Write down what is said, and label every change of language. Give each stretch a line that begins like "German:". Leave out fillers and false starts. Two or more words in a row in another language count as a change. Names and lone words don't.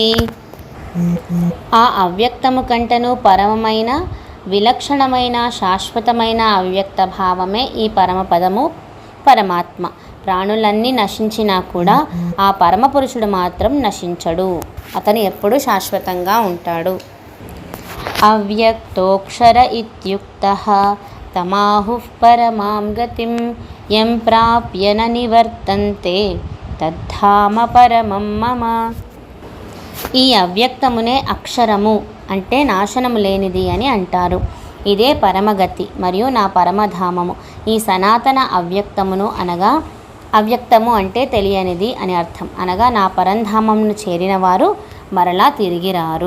Telugu: ఆ అవ్యక్తము కంటను పరమమైన, విలక్షణమైన, శాశ్వతమైన అవ్యక్త భావమే ఈ పరమపదము పరమాత్మ. ప్రాణులన్నీ నశించినా కూడా ఆ పరమపురుషుడు మాత్రం నశించడు, అతను ఎప్పుడూ శాశ్వతంగా ఉంటాడు.
Sanskrit: అవ్యక్తోక్షర ఇత్యుక్తః తమాహుః పరమాం గతిం యం ప్రాప్య న నివర్తంతే తద్ధామ పరమం మమ.
Telugu: ఈ అవ్యక్తమునే అక్షరము అంటే నాశనము లేనిది అని అంటారు. ఇదే పరమగతి మరియు నా పరమధామము. ఈ సనాతన అవ్యక్తమును అనగా అవ్యక్తము అంటే తెలియనిది అని అర్థం. అనగా నా పరంధామంను చేరిన వారు మరలా తిరిగి రారు.